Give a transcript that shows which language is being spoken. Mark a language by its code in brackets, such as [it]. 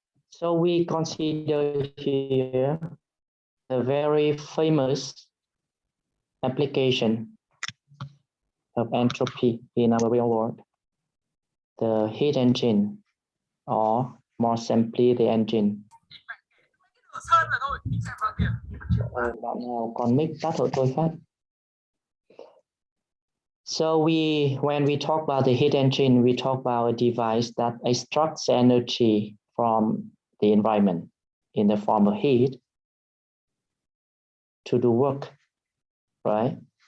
[en] So we consider here a very famous application of entropy in our real world, the heat engine, or more simply the engine. [vi] Bạn nào còn mic tắt hộ tôi phát. [en] So when we talk about the heat engine, we talk about a device that extracts energy from the environment in the form of heat to do work, right?